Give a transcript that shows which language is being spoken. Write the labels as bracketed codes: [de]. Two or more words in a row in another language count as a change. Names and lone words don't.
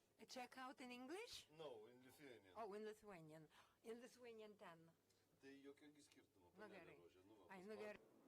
[en] check out in English? No, in Lithuanian. Oh, in Lithuanian. In Lithuanian 10. [lt] Tai jokio skirtumo, Nu panelė gerai. Rožė. Nu, va, Ai, nu gerai.